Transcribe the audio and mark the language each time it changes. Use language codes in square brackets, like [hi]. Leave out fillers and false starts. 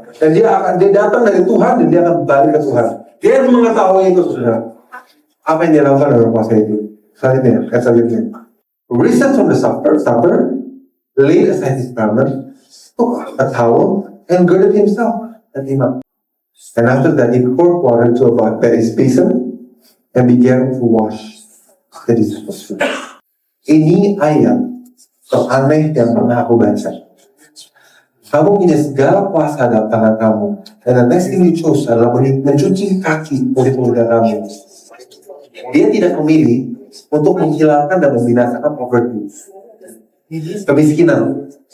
[id] Dan dia datang dari Tuhan dan dia akan balik ke Tuhan. Dia mengetahui itu, saudara. Apa yang dia lakukan dengan kuasa itu? Selanjutnya. [en] Risen from the supper, laid aside his garment, took a towel, and girded himself and came up. And after that, he poured water to a basin and began to wash the disciples' feet. [id] Ini ayat teraneh yang pernah aku baca. Kamu punya segala kuasa dalam tangan kamu, dan [en] the next thing you chose [id] adalah mencuci kaki murid-murid kamu. Dia tidak memilih untuk menghilangkan dan membinasakan poverty, kemiskinan.